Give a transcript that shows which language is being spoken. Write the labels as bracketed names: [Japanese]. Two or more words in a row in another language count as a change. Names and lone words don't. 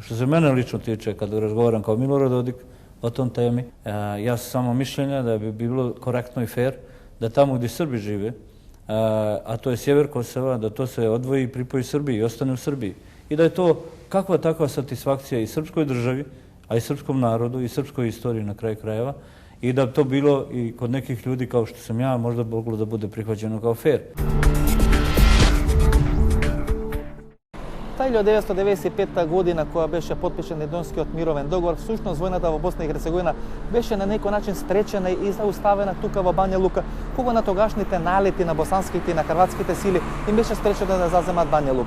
[Serbian] Što se mene lično tiče, kad razgovaram kao Milorad Dodik o tom temi, ja sam samo mišljenja da bi bilo korektno i fair da tamo gdje Srbi žive, a to je sjever Kosova, da to se odvoji i pripoji Srbiji i ostane u Srbiji. I da je to kakva takva satisfakcija i srpskoj državi, a i srpskom narodu i srpskoj istoriji na kraju krajeva, i da to bilo i kod nekih ljudi kao što sam ja možda moglo da bude prihvaćeno kao fair. [Macedonian] Тај 1995 година, која беше потпишан Едонскиот мировен договор, всушност војната во Босна и Херцеговина беше на некој начин спречена и зауставена тука во Бања Лука, кога на тогашните налети на босанските и на хрватските сили им беше спречено да заземат Бања Лука.